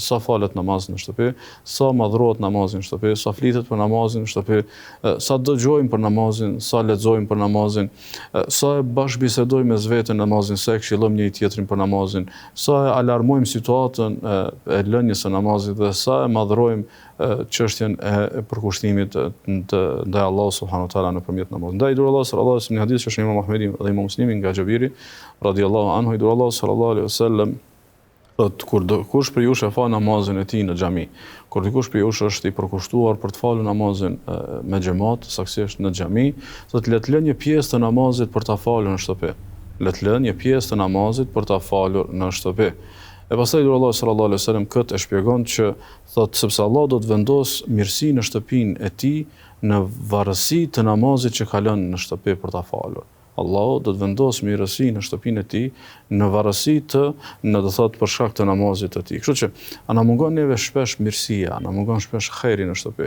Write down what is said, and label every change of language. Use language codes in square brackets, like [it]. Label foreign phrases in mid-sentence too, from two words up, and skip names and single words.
[sq] Sa falet namazi në shtëpi, sa madhrohet namazi në shtëpi, sa flitet për namazin në shtëpi, sa dëgjojmë për namazin, sa lexojmë për namazin, sa e bashkëbisedojmë mes veten namazin, sa e këshillojmë njëri tjetrin për namazin, sa e alarmojmë situatën e lënies së namazit dhe sa e madhrojmë çështjen e përkushtimit ndaj Allahut [ar] سبحانه وتعالى [sq] nëpërmjet namazit. Ndaj dur Allah [ar] صلى الله عليه وسلم [sq] në hadith që është Imam Ahmedi dhe Imam Muslimi nga Xhabiri [ar] رضي الله عنه, [sq] dur Allah [ar] صلى الله عليه وسلم [sq] thotë kur kush për jush e fa namazin e tij në xhami, kur dikush për jush është i përkushtuar për të falur namazin me xhamat, saktësisht në xhami, thotë le të lënë një pjesë të namazit për ta falur në shtëpi. Le të lënë një pjesë të namazit për ta falur në shtëpi. E pastaj dur Allah [ar] صلى الله عليه وسلم [sq] këtë e shpjegon që thotë sepse Allah do të vendos mirësi në shtëpinë e tij në varësi të namazit që ka lënë në shtëpi për ta falur. Allahu do të vendos mirësi në shtëpinë e tij në varësi të do të thotë për shkak të namazit të tij. Kështu që ana mungon neve shpesh mirësia, ana mungon shpesh xhairi në shtëpi.